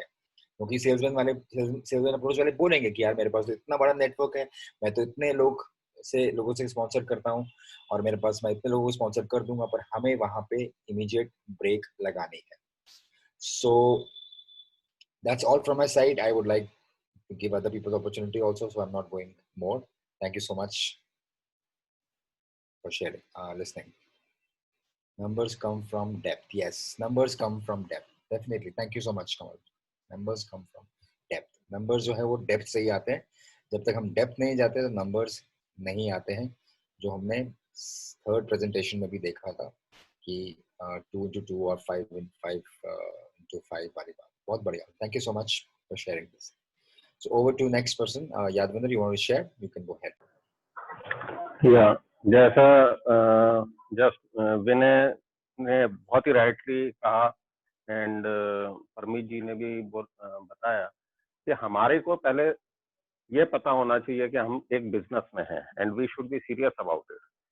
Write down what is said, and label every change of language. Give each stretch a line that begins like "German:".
Hindi: क्योंकि salesman approach वाले बोलेंगे कि यार मेरे पास तो इतना बड़ा नेटवर्क है, मैं तो इतने लोगों से स्पॉन्सर करता हूँ और मेरे पास मैं इतने लोगों को स्पॉन्सर कर दूंगा, पर हमें वहां पे इमीडिएट ब्रेक लगानी है।
English: So that's all from my side. I would like to give other people the opportunity also, so I'm not going more. Thank you so much for sharing, listening. Numbers come from depth. Yes, numbers come from depth, definitely. Thank you so much, Kamal. Numbers come from depth.
Hindi: Numbers जो है वो depth से ही आते हैं। जब तक हम depth नहीं जाते तो numbers नहीं आते हैं, जो हमने third presentation में भी देखा था कि 2 into 2 और 5 into 5 वाली बात। बहुत बढ़िया।
English: Thank you so much for sharing this. So over to next person, Yadvinder, you want to share? You can go ahead.
Hindi: Yeah, जैसा विनय ने बहुत ही राइटली कहा एंड परमीत जी ने भी बताया कि हमारे को पहले ये पता होना चाहिए कि हम एक बिजनेस में हैं
English: And we should be serious about it.